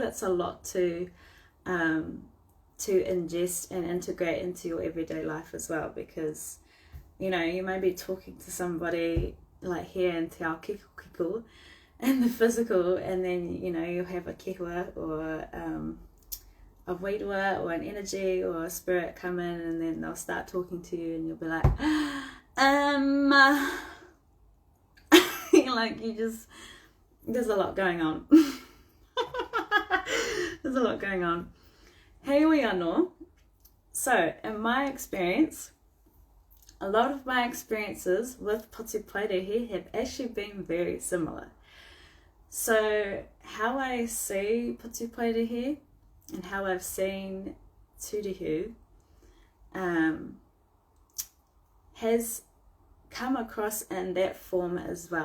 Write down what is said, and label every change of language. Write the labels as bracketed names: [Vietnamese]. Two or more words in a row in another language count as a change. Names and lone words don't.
[English] It's a lot to ingest and integrate into your everyday life as well, because, you know, you may be talking to somebody like here in [Māori] Te Ao Kiko [English] in the physical, and then, you know, you'll have a kehua or a wairua or an energy or a spirit come in, and then they'll start talking to you, and you'll be like, like, you just, there's a lot going on. There's a lot going on. [Māori] Heoi anō. [English] So, in my experience, a lot of my experiences with patupaiarehe have actually been very similar. So, how I see patupaiarehe and how I've seen tūrihu has come across in that form as well.